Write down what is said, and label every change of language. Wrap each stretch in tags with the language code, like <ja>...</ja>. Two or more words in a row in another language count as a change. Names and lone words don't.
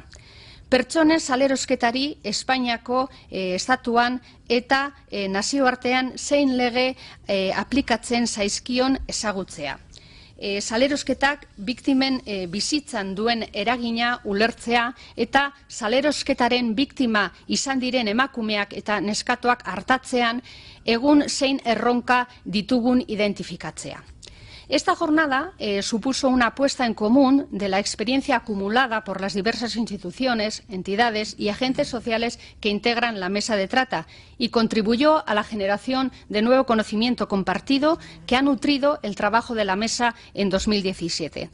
<eu>Pertsonen salerosketari Espainiako estatuan eta nazioartean zein lege aplikatzen zaizkion ezagutzea. Salerosketak biktimen bizitzan duen eragina ulertzea eta salerosketaren biktima izan diren emakumeak eta neskatoak artatzean egun zein erronka ditugun identifikatzea.</eu> <es>Esta jornada supuso una puesta en común de la experiencia acumulada por las diversas instituciones, entidades y agentes sociales que integran la Mesa de Trata y contribuyó a la generación de nuevo conocimiento compartido que ha nutrido el trabajo de la Mesa en 2017.</es>